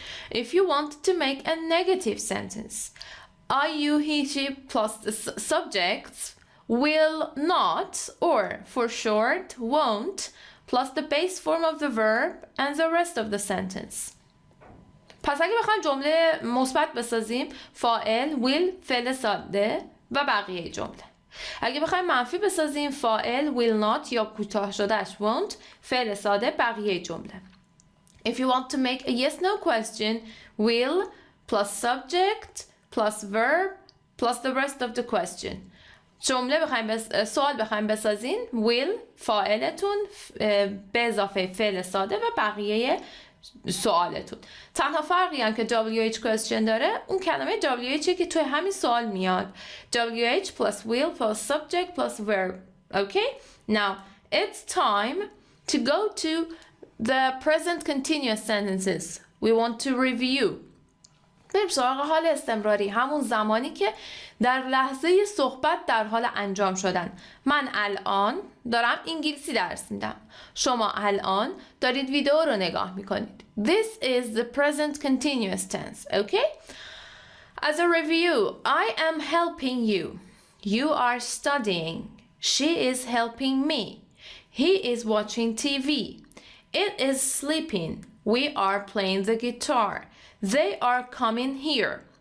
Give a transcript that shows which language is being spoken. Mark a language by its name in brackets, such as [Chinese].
[English] If you want to make a negative sentence, I, you, he, she plus the subjects will not or for short won't plus the base form of the verb and the rest of the sentence. [Persian] پس اگه بخوایم جمله مثبت بسازیم فاعل will فعل ساده و بقیه جمله. اگه بخوایم منفی بسازیم فاعل will not یا کوتاه شدهش won't فعل ساده بقیه جمله. [English] If you want to make a yes no question will plus subject plus verb plus the rest of the question. [Persian] جمله بخوایم سوال بخوایم بسازین will فاعلتون به اضافه فعل ساده و بقیه سوالتون. تنها فرقی هم که WH question داره اون کلمه WH که توی همین سوال میاد. [English] WH plus will plus subject plus verb. Okay? Now it's time to go to the present continuous sentences. We want to review. [Persian] بریم سراغ حال استمراری، همون زمانی که در لحظه صحبت در حال انجام شدن. من الان دارم انگلیسی درس میدم. شما الان دارید ویدیو رو نگاه میکنید. [English] This is the present continuous tense, okay? As a review, I am helping you. You are studying. She is helping me. He is watching TV. It is sleeping. We are playing the guitar. They are coming here.